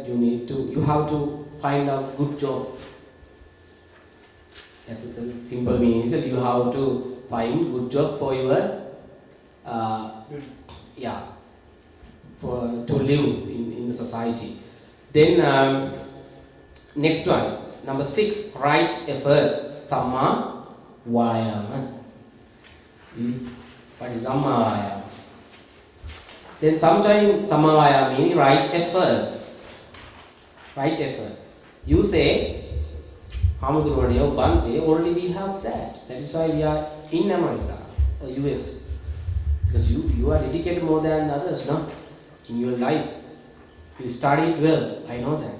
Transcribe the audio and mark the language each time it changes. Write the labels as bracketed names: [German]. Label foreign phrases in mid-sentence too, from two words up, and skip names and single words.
[English] You have to find out good job. That's the simple meaning. You have to find good job for your to live in the society. Then next one, number 6, right effort, [Pali] samma vayama. [English] What is [Pali] samma vayama? [English] Then sometimes [Pali] samma vayama [English] means right effort. Right effort. You say, Hamadurvaniya, Bhante, already we have that. That is why we are in America or US. Because you are dedicated more than others, no? In your life. You studied well, I know that.